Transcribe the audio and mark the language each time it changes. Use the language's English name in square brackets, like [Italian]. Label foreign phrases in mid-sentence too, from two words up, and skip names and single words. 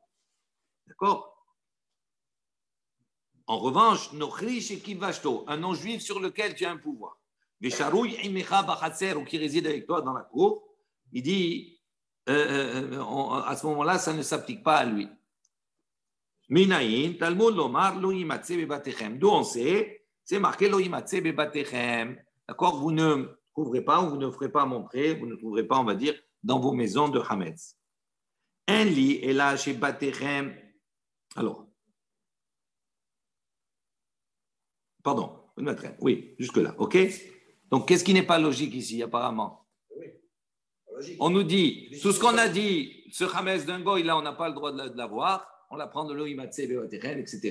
[French] D'accord? En revanche, un non-juif sur lequel tu as un pouvoir. Ou qui réside avec toi dans la cour, il dit à ce moment-là, ça ne s'applique pas à lui. [Hebrew] מנין, תלמוד לומר לא ימצא בבתיכם. [French] D'où on sait, c'est marqué [Hebrew] לא ימצא בבתיכם. [French] D'accord? Vous ne trouverez pas, ou vous ne ferez pas montrer, vous ne trouverez pas, on va dire, dans vos maisons de Hametz. Un lit est là chez Batechem. Alors, pardon, oui, jusque-là, ok? Donc, qu'est-ce qui n'est pas logique ici, apparemment? On nous dit, tout ce qu'on a dit, ce Hametz d'un goy, là, on n'a pas le droit de l'avoir, on l'apprend de l'Oïmatse, etc.